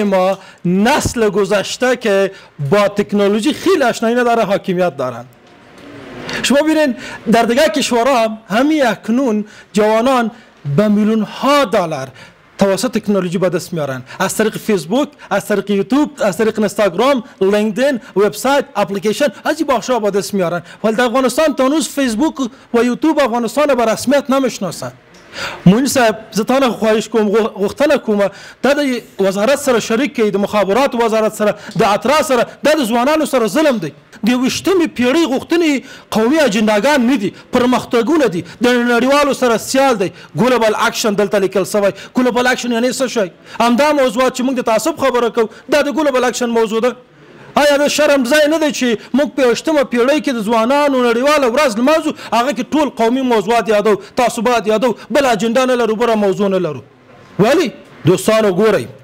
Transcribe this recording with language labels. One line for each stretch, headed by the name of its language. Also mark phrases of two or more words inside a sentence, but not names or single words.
Persian: ما نسل گذشته که با تکنولوژی خیلی آشنایی نداره حاکمیت دارن شما ببینید در دیگر کشورها همین اکنون جوانان به میلیون ها دلار توسط تکنولوژی به دست میارن از طریق فیسبوک از طریق یوتیوب از طریق اینستاگرام لینکدین وبسایت اپلیکیشن از این بخشا به دست میارن ولی در افغانستان تا هنوز فیسبوک و یوتیوب افغانستان به رسمیت نمیشناسن
Pashto: موین صاحب زتان خواهش کوم غوښتنه کومه دا د وزارت سره شریک کړي د مخابرات وزارت سره د اطراف سره دا د ځوانانو سره ظلم دی د 20مې پیړۍ غوښتنې قومي اجنداګان نه دي پرمختګونه دي د نړیوالو سره سیال دی
English: global action
Pashto: دلته لیکل شوی
English: global action
Pashto: یعنی څه شی همدا موضوعات چې موږ د تعصب خبره کوو دا د
English: global action
Pashto: موضوع ده آیا د شرم ځای نه دی چې موږ په 20مه پیړۍ کې د ځوانانو نړیواله ورځ لمانځو هغه کې ټول قومي موضوعات یادو تعصبات یادو بل اجنډا نه لرو بله موضوع نه لرو ولې دوستانو ګورئ